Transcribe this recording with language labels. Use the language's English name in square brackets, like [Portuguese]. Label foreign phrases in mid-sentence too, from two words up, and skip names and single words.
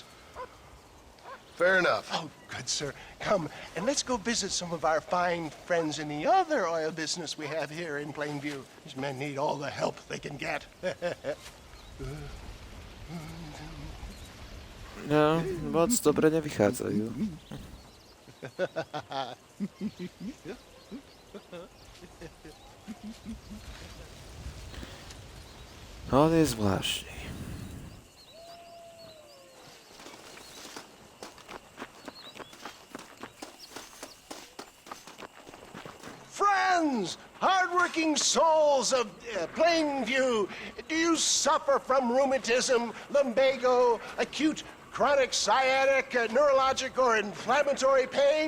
[English] Fair enough. Oh, good, sir. Come, and let's go visit some of our fine friends in the other oil business we have here in Plainview. These men need all the help they can get. [Slovak] No, moc dobre nevychádzajú. On je zvláštny. [English] Friends, hardworking souls of Plainview, do you suffer from rheumatism, lumbago, acute chronic sciatic, neurologic, or inflammatory pain?